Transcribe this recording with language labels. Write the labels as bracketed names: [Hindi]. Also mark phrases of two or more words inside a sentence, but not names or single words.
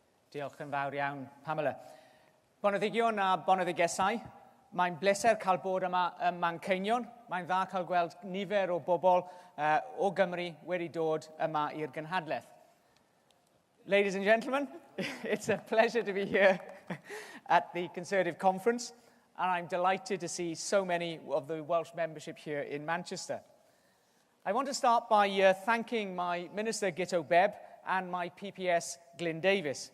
[Welsh] Diolch yn fawr iawn, Pamela. Boneddigion a boneddigesau, mae'n bleser cael bod yma ym Manceinion. Mae'n dda cael gweld nifer o bobl o Gymru wedi dod yma i'r gynhadledd. [English] Ladies and gentlemen, it's a pleasure to be here at the Conservative Conference, and I'm delighted to see so many of the Welsh membership here in Manchester. I want to start by thanking my Minister Gito Bebb and my PPS Glyn Davies.